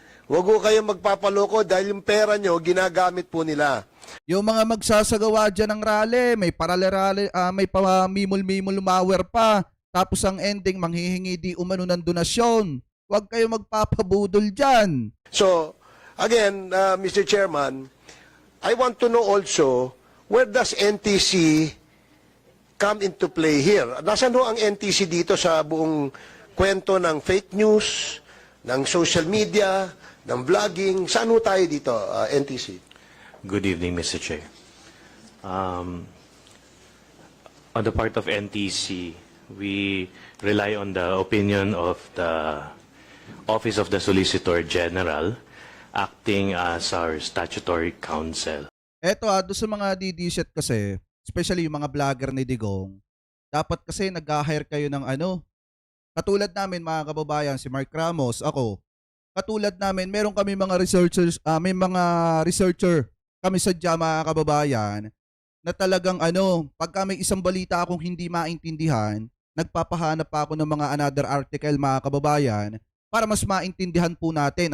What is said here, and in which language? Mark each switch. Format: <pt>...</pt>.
<tl>Wag ho kayong magpapaloko dahil yung pera nyo ginagamit po nila. Yung mga magsasagawa dyan ng rally, may paralel may pamimul-mimul malware pa. Tapos ang ending, manghihingi di umano ng donasyon. Huwag kayo magpapabudol dyan.</tl> <en>So, again, Mr. Chairman, I want to know also, where does NTC come into play here?</en> <tl>Nasaan ho ang NTC dito sa buong kwento ng fake news, ng social media, ng vlogging? Saan ho tayo dito, NTC?</tl> <en>Good evening, Mr. Chair. On the part of NTC, we rely on the opinion of the Office of the Solicitor General, acting as our statutory counsel.</en> <tl>Eto doon sa mga DDSet kasi, especially yung mga vlogger ni Digong, dapat kasi nag-hire kayo ng katulad namin mga kababayan, si Mark Ramos, ako, katulad namin, meron kami mga researchers, may mga researcher kami sa mga kababayan na talagang pagka may isang balita akong hindi maintindihan, nagpapahanap pa ako ng mga another article mga kababayan para mas maintindihan po natin.</tl>